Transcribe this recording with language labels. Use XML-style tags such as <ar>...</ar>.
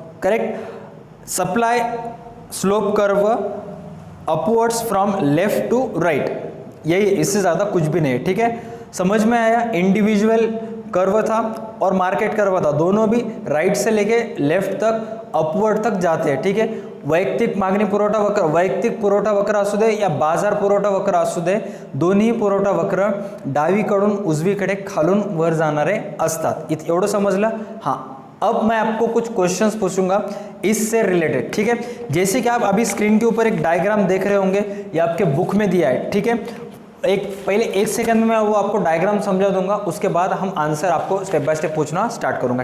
<en>correct, supply slope curve upwards from left to right,</en> <hi>यही, इससे ज़्यादा कुछ भी नहीं है। ठीक है, समझ में आया, इंडिविजुअल कर्व था और मार्केट कर्व था, दोनों भी राइट से लेके लेफ्ट तक अपवर्ड तक जाते हैं।</hi> <mr>ठीक है, वैयक्तिक मागणी पुरवठा वक्र, वैयक्तिक पुरवठा वक्र असू दे या बाजार पुरवठा वक्र असू दे, दोन्ही पुरवठा वक्र डावीकडून उजवीकडे खालून वर जाणारे असतात। एवढं समजलं?</mr> <hi>हाँ, अब मैं आपको कुछ क्वेश्चंस पूछूंगा इससे रिलेटेड। ठीक है, जैसे कि आप अभी स्क्रीन के ऊपर एक डायग्राम देख रहे होंगे, ये आपके बुक में दिया है। ठीक है, पहले 1 सेकंड में मैं वो आपको डायग्राम समझा दूंगा, उसके बाद हम आंसर आपको स्टेप बाय स्टेप पूछना स्टार्ट करूंगा।</hi>